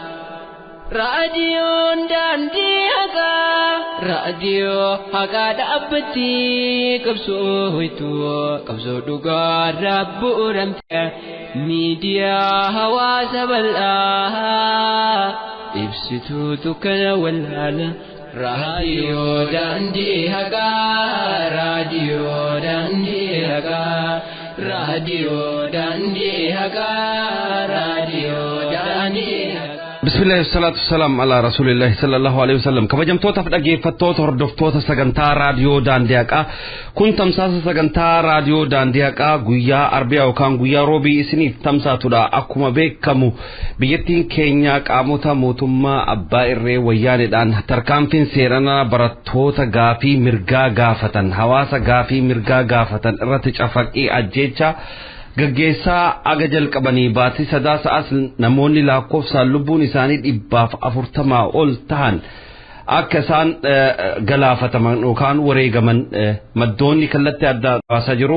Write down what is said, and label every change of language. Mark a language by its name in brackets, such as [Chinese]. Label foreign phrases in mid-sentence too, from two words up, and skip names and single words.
[Oromo] Raadiyoon daandii haqaa, raadiyoo haqaa dhaabbatti qabsoo hoytu qabsoo dhugaa rabbuuramte miidiyaa hawaasa bal'aa ibsituu dukkana wallaala. Raadiyoo daandii haqaa, raadiyoo daandii haqaa, raadiyoo daandii haqaa, raadiyoo daandii haqaa. [Arabic] بسم الله والصلاة والسلام على رسول الله صلى الله عليه وسلم. [Oromo] kabajamtoota dhaggeeffattoota hordoftoota sagantaa raadiyoo daandii haqaa kun tamsaasa sagantaa raadiyoo daandii haqaa guyyaa arbiyaa yookaan guyyaa roobii isiniif tamsaatudha. Akkuma beekamu biyyattiin keenya qaamota mootummaa abbaa irree wayyaaneedhaan tarkaanfiin seeranaa barattoota gaafii mirgaa gaafatan hawaasa gaafii mirgaa gaafatan irratti cafaqii ajjeecha gaggeessaa aga jalqabanii baatii sadaasa namoonni lakkoofsaan lubbuun isaanii 140 ol tahan akka isaan galaafataman yookaan wareegaman maddoonni kallattii adda baasaa jiru.